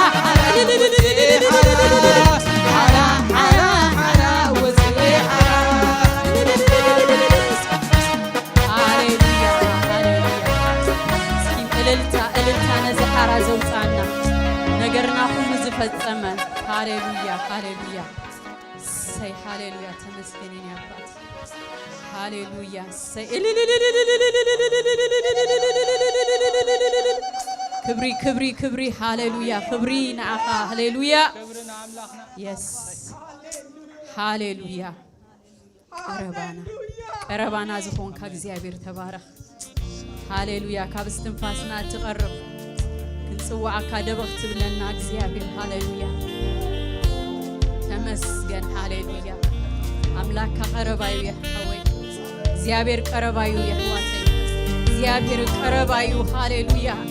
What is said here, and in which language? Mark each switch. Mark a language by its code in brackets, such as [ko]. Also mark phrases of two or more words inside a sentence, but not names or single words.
[ti] ሓራ ሓራ ሓራ ወፅየ ሓራ ሃሌሉያ ሃሌሉያ እስኪ እልልታ እልልታ ነዚ ሓራ ዘውፃና ነገርና ሁሉ ዝፈጸመ ሃሌሉያ ሃሌሉያ ሰይ ሃሌሉያ [am] ተመስገን የኔ አባት [ti] ሃሌሉያ ሰይ ክብሪ ክብሪ ክብሪ ሃሌሉያ ክብሪ ንዓኻ ሃሌሉያ የስ ሃሌሉያ ቀረባና ዝኾንካ እግዚአብሔር ተባረኽ ሃሌሉያ ካብ እስትንፋስና እትቐርብ ክንጽዋዓካ ደበኽ ትብለና እግዚአብሔር ሃሌሉያ ተመስገን ሃሌሉያ አምላካ ቀረባዩ የሕወይ እግዚአብሔር ቀረባዩ የሕዋተይ እግዚአብሔር ቀረባዩ ሃሌሉያ